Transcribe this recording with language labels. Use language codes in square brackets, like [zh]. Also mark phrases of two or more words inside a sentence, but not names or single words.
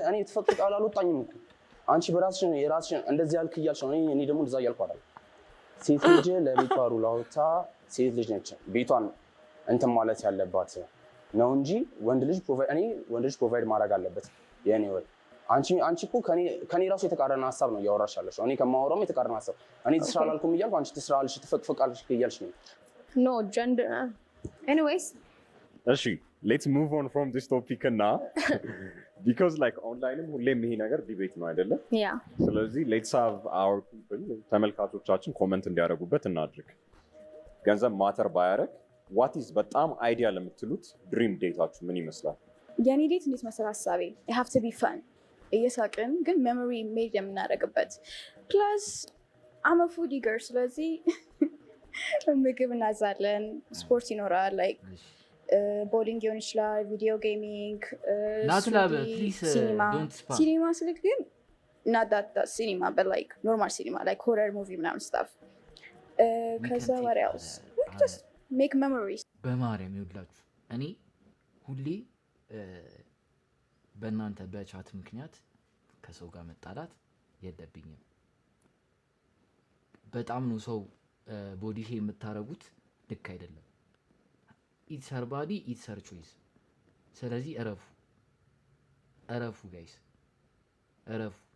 [am] እኔ ተፈቅዶ አልወጣኝም እኮ አንቺ በራስሽን የራስሽን እንደዚህ ያልክ እያልሽ ነው። እኔ ደግሞ እንደዛ እያልኩ አይደለም። ሴት ልጅ ለቤቷ ሩል አውጥታ ሴት ልጅ ነች ቤቷን እንትን ማለት ያለባት ነው እንጂ ወንድ ልጅ ፕሮቫይድ ማድረግ አለበት። የኔ ወይ አንቺ እኮ ከኔ ራሱ የተቃረነ ሀሳብ ነው እያወራሽ ያለሽው። እኔ ከማወራውም የተቃረነ ሀሳብ እኔ ትስራ አላልኩም እያልኩ አንቺ ትስራልሽ ትፈቅፍቃልሽ እያልሽ ነው። [en] No gender. Anyways. እሺ let's move on from this topic now because like online [am] ሁሌም ይሄ ነገር ዲቤት ነው አይደለ? [en] Yeah. [am] ስለዚህ [en] let's have our people [am] ተመልካቾቻችን ኮሜንት እንዲያደርጉበት እናድርግ። ገንዘብ ማተር ባያረግ [en] what is [am] በጣም አይዲያ ለምትሉት [en] dream date [am] ምን ይመስላል? የኔ ዴት እንዴት መሰለህ ሀሳቤ [en] it have to be fun [am] እየሳቅን ግን [en] memory made [am] የምናደርግበት [en] plus I'm a foodie girl [am] ስለዚህ ምግብ እናዛለን፣ ስፖርት ይኖራል፣ [en] like bowling [am] ሊሆን ይችላል፣ [en] video gaming፣ [am] ሲኒማ ስልክ ግን ናዳታ ሲኒማ በላይክ [en] normal cinema like horror movie [am] ምናምን ስታፍ ከዛ ወር ያውስ [en] just make memories። [am] በማርያም ይውላችሁ እኔ ሁሌ በእናንተ በቻት ምክንያት ከሰው ጋር መጣላት የለብኝም። በጣም ነው ሰው [en] body shame [am] የምታረጉት ልክ አይደለም። [en] it's her body it's her choice። [am] ስለዚህ እረፉ ጋይስ እረፉ።